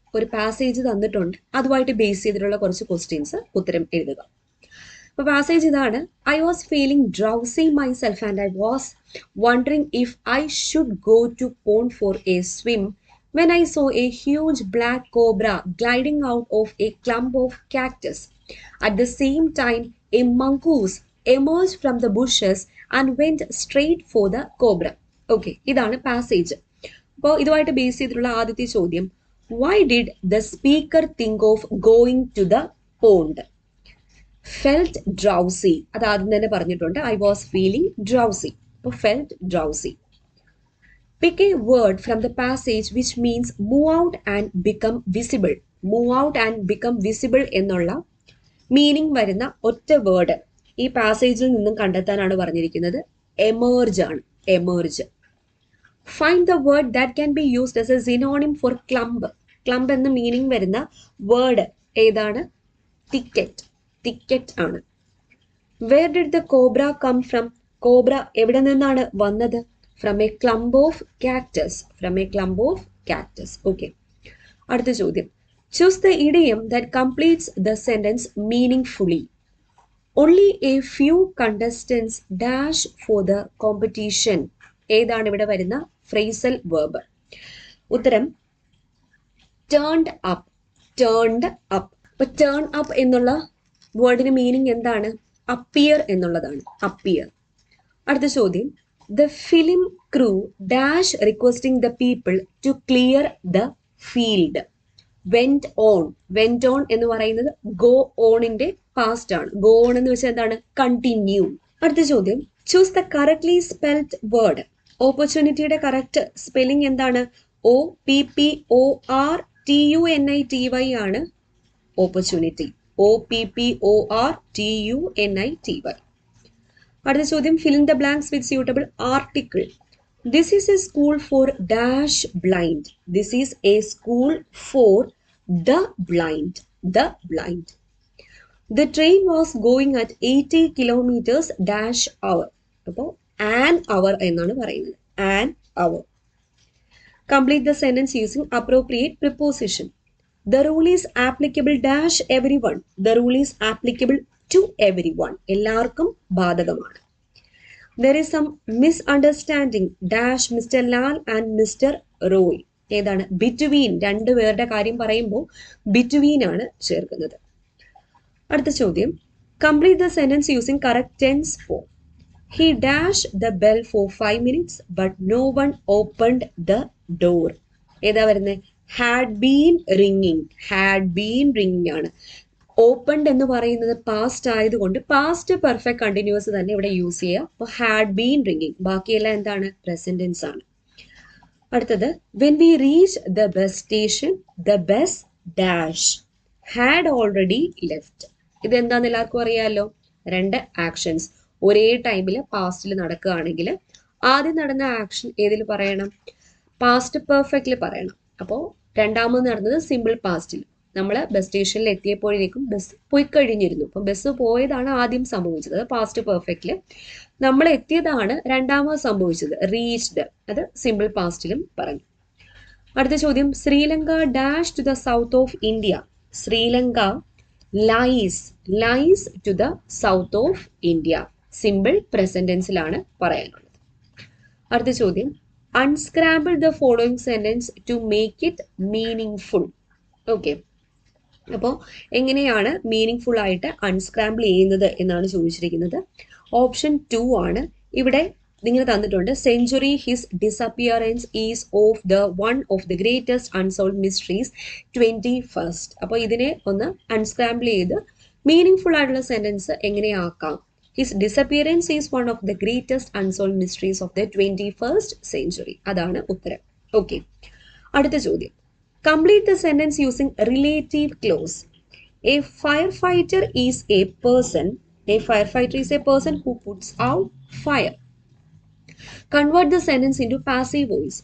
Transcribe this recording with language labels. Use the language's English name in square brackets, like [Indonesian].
[Malayalam] ഒരു പാസേജ് തന്നിട്ടുണ്ട്, അതുമായിട്ട് ബേസ് ചെയ്തിട്ടുള്ള കുറച്ച് ക്വസ്റ്റ്യൻസ് ഉത്തരം എഴുതുക. [English] അപ്പോൾ പാസേജ് ഇതാണ്: I was feeling drowsy myself and I was wondering if I should go to pond for a swim when I saw a huge black cobra gliding out of a clump of cactus. At the same time, a mongoose emerged from the bushes and went straight for the cobra. [Malayalam] Okay, ഇതാണ് passage. അപ്പോൾ ഇതുമായിട്ട് base ചെയ്തിട്ടുള്ള ആദ്യത്തെ ചോദ്യം: [English] Why did the speaker think of going to the pond? Felt drowsy. [Malayalam] അത് ആദ്യം തന്നെ പറഞ്ഞിട്ടുണ്ട്. [English] I was feeling drowsy. അപ്പോൾ felt drowsy. Pick a word from the passage which means move out and become visible. Move out and become visible [Malayalam] എന്നുള്ള meaning വരുന്ന ഒറ്റ word ഈ പാസേജിൽ നിന്നും കണ്ടെത്താനാണ് പറഞ്ഞിരിക്കുന്നത്. എമേർജ് ആണ്. Emerge. [English] Find the word that can be used as a synonym for clump. [Malayalam] ക്ലംബ് എന്ന meaning വരുന്ന വേർഡ് ഏതാണ്? തിക്കറ്റ്. തിക്കറ്റ് ആണ്. [English] Where did the cobra come from? [Malayalam] Cobra എവിടെ നിന്നാണ് വന്നത്? [English] From a clump of cactus. From a clump of cactus. Okay. [Malayalam] അടുത്ത ചോദ്യം: [English] Choose the idiom that completes the sentence meaningfully. Only a few contestants dash for the competition. [Malayalam] ഏതാണ് ഇവിടെ വരുന്ന phrasal verb? [English] ഉത്തരം turned up. Turned up. [Malayalam] അപ്പോൾ turn up എന്നുള്ള വേർഡിന് meaning എന്താണ്? appear എന്നുള്ളതാണ്. [English] appear. [Malayalam] അടുത്ത ചോദ്യം: [English] The film crew dash requesting the people to clear the field. Went on. [Malayalam] Went on എന്ന് പറയുന്നത് go onന്റെ past ആണ്. go on എന്ന് വെച്ചാൽ എന്താണ്? [English] Continue. [Malayalam] അടുത്ത ചോദ്യം: [English] Choose the correctly spelled word. [Malayalam] ഓപ്പർച്യൂണിറ്റിയുടെ correct spelling എന്താണ്? OPPORTUNITY ആണ് ഓപ്പർച്യൂണിറ്റി. [English] OPPORTUNITY. [Malayalam] അടുത്ത ചോദ്യം: [English] fill in the blanks with suitable article. This is a school for dash blind. This is a school for the blind. The blind. The train was going at 80 kilometers dash hour. [Malayalam] അപ്പോൾ an hour എന്നാണ് പറയുന്നത്. [English] An hour. Complete the sentence using appropriate preposition. The rule is applicable dash everyone. The rule is applicable to everyone. [Malayalam] എല്ലാവർക്കും ബാധകമാണ്. [English] There is some misunderstanding dash Mr. Lal and Mr. Roy. [Malayalam] ഏതാണ്? [English] Between. [Malayalam] രണ്ട് പേരുടെ കാര്യം പറയുമ്പോൾ between ആണ് ചേർക്കുന്നത്. അടുത്ത ചോദ്യം: [English] Complete the sentence using correct tense form. He dashed the bell for 5 minutes but no one opened the door. [Malayalam] ഏതാ വരുന്നത്? [English] Had been ringing. Had been ringing ആണ്. [Malayalam] ഓപ്പൺഡ് എന്ന് പറയുന്നത് പാസ്റ്റ് ആയതുകൊണ്ട് പാസ്റ്റ് പെർഫെക്റ്റ് കണ്ടിന്യൂസ് തന്നെ ഇവിടെ യൂസ് ചെയ്യുക. അപ്പോൾ [English] Had been ringing. [Malayalam] ബാക്കിയെല്ലാം എന്താണ്? പ്രസന്റ് ടെൻസ് ആണ്. അടുത്തത്: [English] When we reach the bus station the bus dash had already left. [Malayalam] ഇതെന്താന്ന് എല്ലാവർക്കും അറിയാമല്ലോ. രണ്ട് ആക്ഷൻസ് ഒരേ ടൈമിൽ പാസ്റ്റിൽ നടക്കുകയാണെങ്കിൽ ആദ്യം നടന്ന ആക്ഷൻ ഏതിൽ പറയണം? പാസ്റ്റ് പെർഫെക്റ്റിൽ പറയണം. അപ്പോൾ രണ്ടാമത് നടന്നത് സിമ്പിൾ പാസ്റ്റിൽ. നമ്മൾ ബസ് സ്റ്റേഷനിൽ എത്തിയപ്പോഴേക്കും ബസ് പോയി കഴിഞ്ഞിരുന്നു. അപ്പം ബസ് പോയതാണ് ആദ്യം സംഭവിച്ചത്, അത് പാസ്റ്റ് പെർഫെക്റ്റിൽ. നമ്മൾ എത്തിയതാണ് രണ്ടാമത് സംഭവിച്ചത്, റീച്ച്ഡ്, അത് സിമ്പിൾ പാസ്റ്റിലും പറഞ്ഞു. അടുത്ത ചോദ്യം: [English] Sri Lanka dash to the south of India. Sri Lanka lies to the south of India. [Malayalam] Simple present ടെൻസിലാണ് പറയാനുള്ളത്. അടുത്ത ചോദ്യം: [English] unscramble the following sentence to make it meaningful. [Malayalam] Okay, അപ്പോൾ എങ്ങനെയാണ് മീനിങ് ഫുൾ ആയിട്ട് അൺസ്ക്രാമ്പിൾ ചെയ്യുന്നത് എന്നാണ് ചോദിച്ചിരിക്കുന്നത്. ഓപ്ഷൻ 2 ആണ്. ഇവിടെ നിങ്ങൾ തന്നിട്ടുണ്ട് [English] Century his disappearance is of the one of the greatest unsolved mysteries 21st. [Malayalam] അപ്പോൾ ഇതിനെ ഒന്ന് അൺസ്ക്രാമ്പിൾ ചെയ്ത് മീനിങ് ഫുൾ ആയിട്ടുള്ള sentence എങ്ങനെയാക്കാം? [English] His disappearance is one of the greatest unsolved mysteries of the 21st century. [Malayalam] അതാണ് ഉത്തരം. ഓക്കെ, അടുത്ത ചോദ്യം: [English] Complete the sentence using relative clause. A firefighter is a person. A firefighter is a person who puts out fire. Convert the sentence into passive voice.